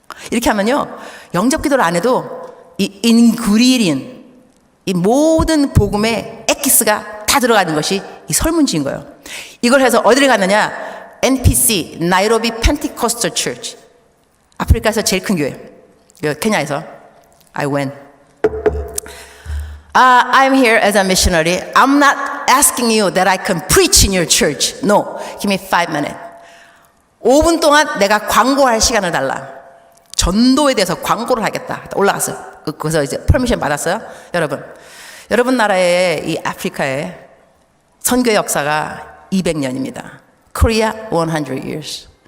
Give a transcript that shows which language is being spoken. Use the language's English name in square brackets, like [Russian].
[Korean] 이렇게 하면요, 영접기도를 안 해도 이 인그리디언, 이 모든 복음의 엑기스가 다 들어가는 것이 이 설문지인 거예요. 이걸 해서 어디를 갔느냐? NPC, 나이로비 펜티코스털 처치, 아프리카에서 제일 큰 교회, 케냐에서 [English] I went. I'm here as a missionary. I'm not asking you that I can preach in your church. No, give me 5 minutes. [Korean] 5분 동안 내가 광고할 시간을 달라. 전도에 대해서 광고를 하겠다. 올라갔어요. 거기서 이제 퍼미션 받았어요. 여러분 나라의 이 아프리카의 선교 역사가 200년입니다. [English] Korea 100 years.